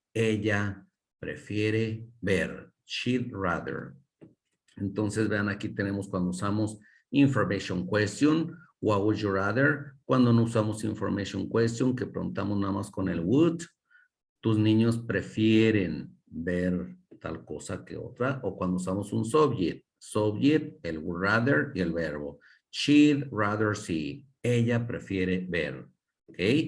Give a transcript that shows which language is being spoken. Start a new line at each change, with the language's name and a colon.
Spanish: Ella prefiere ver.
English: She'd rather.
Spanish: Entonces, vean, aquí tenemos cuando usamos
English: Information question, what would you rather?
Spanish: Cuando no usamos information question, que preguntamos nada más con el would, tus niños prefieren ver tal cosa que otra, o cuando usamos un subject, el would rather y el verbo.
English: She'd rather see.
Spanish: Ella prefiere ver. ¿Ok?